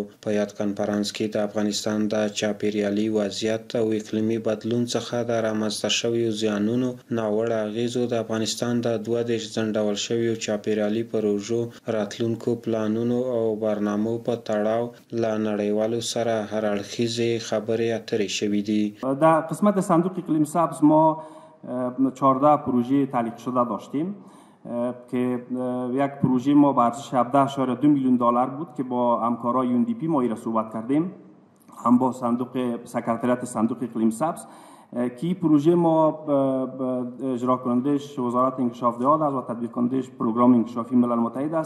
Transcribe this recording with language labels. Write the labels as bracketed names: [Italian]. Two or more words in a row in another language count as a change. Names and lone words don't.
[Pashto] په یاد کنفرانس کې د افغانستان د چاپیریالي وضعیت او اقلیمي بدلون څخه د رامنځته شویو زیانونو ناوړه اغېزو، د افغانستان د 32 ځنډول شویو چاپیریالي پروژو، راتلونکو پلانونو او برنامو په تړاو له نړیوالو سره هراړخیزې خبرې اترې شوي دي. [Persian] در قسمت صندوق اقلیم سبز ما 14 پروژه تعلیق شده داشتیم که یک پروژه ما به ارزش 17.2 میلیون دلار بود که با همکارای UNDP ما این را صحبت کردیم، هم با سکرتریات صندوق اقلیم سبز که پروژه ما اجرا کنندش وزارت انکشاف دهات است و تطبیق کنندش پروگرام انکشافی ملل متحد است.